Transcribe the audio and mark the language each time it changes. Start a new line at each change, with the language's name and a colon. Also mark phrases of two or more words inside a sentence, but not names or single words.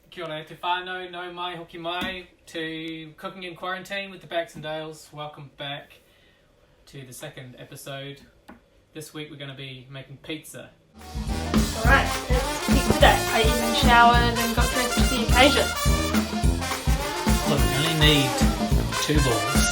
Māori: Kia ora te whānau, no mai, hoki mai,
English: to Cooking in Quarantine with the Baxendales. Welcome back to the second episode. This week we're going to be making pizza. Alright, it's pizza day. I even showered and got dressed for the occasion. Look, we only need 2 balls.